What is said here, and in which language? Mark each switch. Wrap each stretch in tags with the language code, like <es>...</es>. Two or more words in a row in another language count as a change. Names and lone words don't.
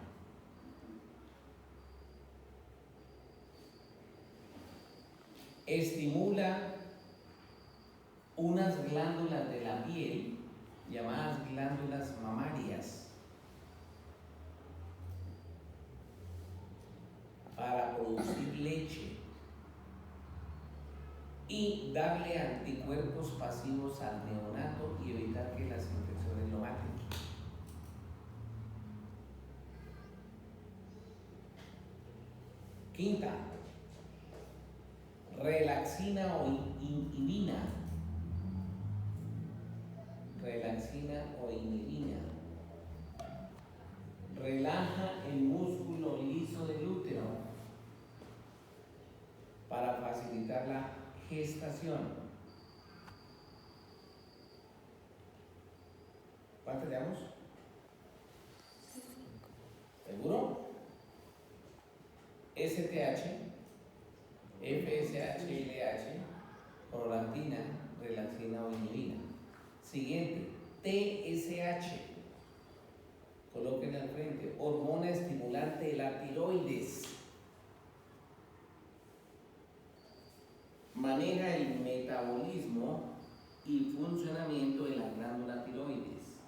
<es>Estimula unas glándulas de la piel llamadas glándulas mamarias para producir leche y darle anticuerpos pasivos al neonato y evitar que las infecciones lo maten. Quinta, relaxina o inhibina. Relaxina o inhibina. Relaja el músculo liso del útero para facilitar la gestación. ¿Cuántas llevamos? ¿Seguro? STH, FSH, LH, prolactina, relaxina o inhibina. Siguiente, TSH. Coloquen al frente, hormona estimulante de la tiroides. Maneja el metabolismo y funcionamiento de la glándula tiroides.</es>